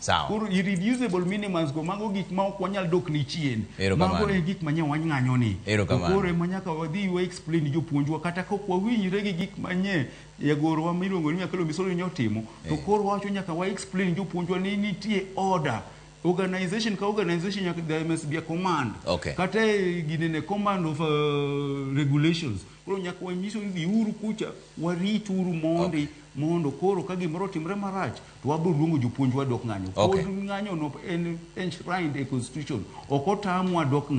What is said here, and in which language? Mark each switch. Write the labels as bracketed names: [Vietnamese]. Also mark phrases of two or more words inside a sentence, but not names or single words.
[Luo (Kenya and Tanzania)] Koro irreducible minimums go mago gik ma ok wanyal dok ni chien. Mago e gik manya wang'anyo ni. Koro manyaka wadhi wa explain jopuonjwa kata kok wawinjre gi gik manye yagorwa miluongo ni Akelo Misori nyotimo to koro wacho nyaka wa explain jopuonjwa ni nitie order organization ka organization nyaka [English] there must be a command [Luo (Kenya and Tanzania)] kata ginene [English] command of regulations. [Luo (Kenya and Tanzania)] Koro nyaka wanyiso ni uru kucha warit uru mondo koro ka gimoro timre marach to wabro luongo jopuonjwa dok ng'anyo. Pod ng'anyo no en enshrined e constitution. Ok otamwa dok ng'anyo.